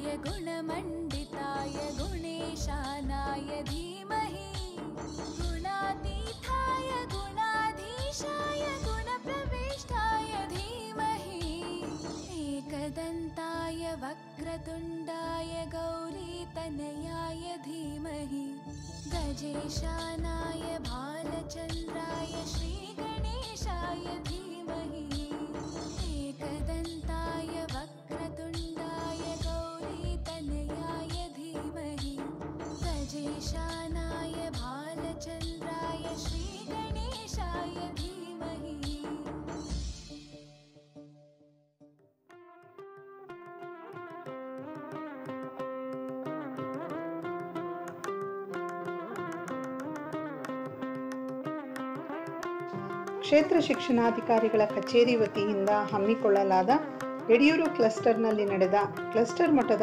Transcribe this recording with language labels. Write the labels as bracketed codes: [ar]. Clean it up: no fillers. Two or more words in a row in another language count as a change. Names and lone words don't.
[sa] गुणमण्डिताय गुणेशानाय धीमहि गुणातीताय गुणाधीशाय गुणप्रविष्टाय धीमहि एकदन्ताय वक्रतुण्डाय गौरीतनयाय धीमहि गजेशानाय भालचन्द्राय श्रीगणेशाय धीमहि एकदन्ताय वक्रतुण्डाय गौरीतनयाय धीमहि गजेशानाय भालचन्द्राय श्रीगणेशाय धीमहि. [kn] ಕ್ಷೇತ್ರ ಶಿಕ್ಷಣಾಧಿಕಾರಿಗಳ ಕಚೇರಿ ವತಿಯಿಂದ ಹಮ್ಮಿಕೊಳ್ಳಲಾದ ಯಡಿಯೂರು ಕ್ಲಸ್ಟರ್ನಲ್ಲಿ ನಡೆದ ಕ್ಲಸ್ಟರ್ ಮಟ್ಟದ